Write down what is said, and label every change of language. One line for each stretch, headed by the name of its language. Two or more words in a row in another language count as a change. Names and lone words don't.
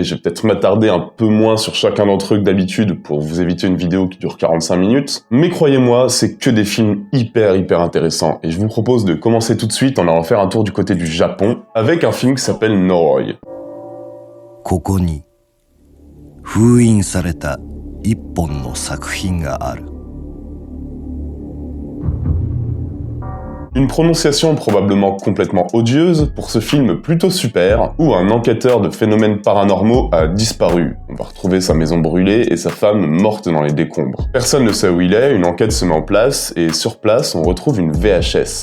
French: Je vais peut-être m'attarder un peu moins sur chacun d'entre eux que d'habitude pour vous éviter une vidéo qui dure 45 minutes. Mais croyez-moi, c'est que des films hyper intéressants. Et je vous propose de commencer tout de suite en allant faire un tour du côté du Japon avec un film qui s'appelle Noroi.
Japanese: ここに封印された一本の作品がある。
French: Une prononciation probablement complètement odieuse pour ce film plutôt super, où un enquêteur de phénomènes paranormaux a disparu. On va retrouver sa maison brûlée et sa femme morte dans les décombres. Personne ne sait où il est, une enquête se met en place, et sur place, on retrouve une VHS.